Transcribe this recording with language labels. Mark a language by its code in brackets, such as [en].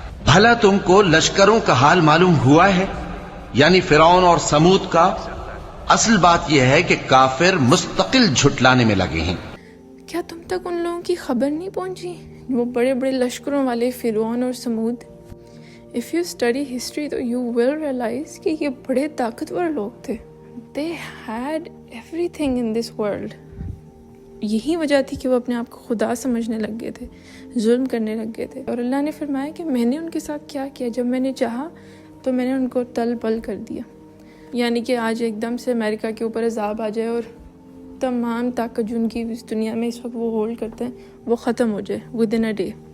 [ur] بھلا تم کو لشکروں کا حال معلوم ہوا ہے، یعنی فرعون اور سمود کا؟ اصل بات یہ ہے کہ کافر مستقل جھٹلانے میں لگے ہیں۔ کیا تم تک ان لوگوں کی خبر نہیں پہنچی، وہ بڑے بڑے لشکروں والے فرعون اور سمود؟ [en] if you study history تو you will realize [ur] کہ یہ بڑے طاقتور لوگ تھے. [en] They had everything in this world. [ur] یہی وجہ تھی کہ وہ اپنے آپ کو خدا سمجھنے لگ گئے تھے، ظلم کرنے لگ گئے تھے. اور اللہ نے فرمایا کہ میں نے ان کے ساتھ کیا کیا، جب میں نے چاہا تو میں نے ان کو تل پل کر دیا. یعنی کہ آج ایک دم سے امریکہ کے اوپر عذاب آ جائے اور تمام طاقت جو ان کی اس دنیا میں اس وقت وہ ہولڈ کرتے ہیں وہ ختم ہو جائے [en] Within a day.